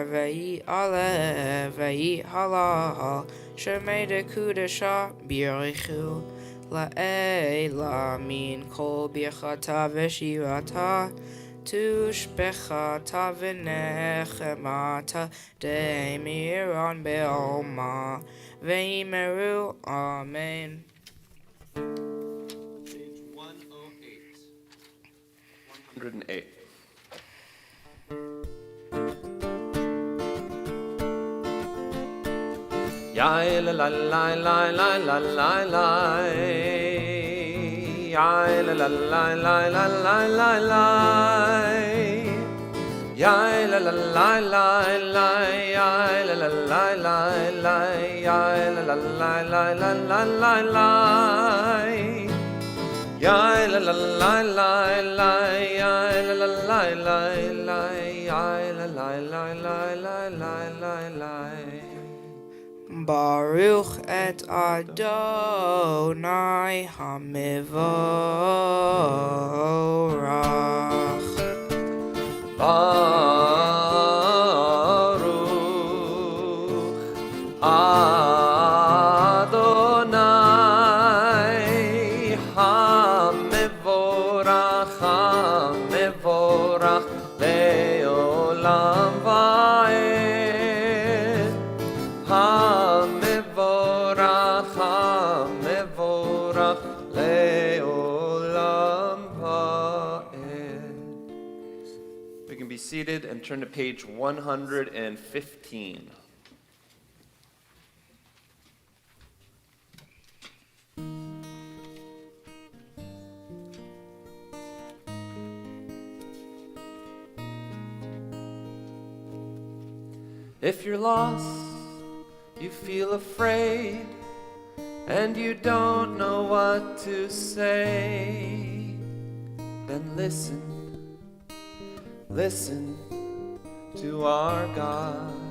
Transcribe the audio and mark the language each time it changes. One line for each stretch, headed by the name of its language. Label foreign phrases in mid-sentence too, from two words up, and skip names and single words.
Aramaic: ויתעלה ויתהלל שמה דקודשא בריך הוא לעלא מן כל ברכתא ושירתא תשבחתא ונחמתא דאמירן בעלמא ואמרו אמן.
English: Page 108. 108. Ya la la la la la la la la. Ya la la la la la la la la. Ya la la la la la. Ya la la la la la. Ya la la la la la la la la. Ya la la la la la. Ya la la la la la. Ya la la la la la la la.
Hebrew: ברוך את ה׳ המבורך. ברוך ה׳ המבורך המבורך לעולם ועד המבורך המבורך לעולם ועד.
English: We can be seated and turn to page 115. If you're lost, you feel afraid, and you don't know what to say, then listen to our God.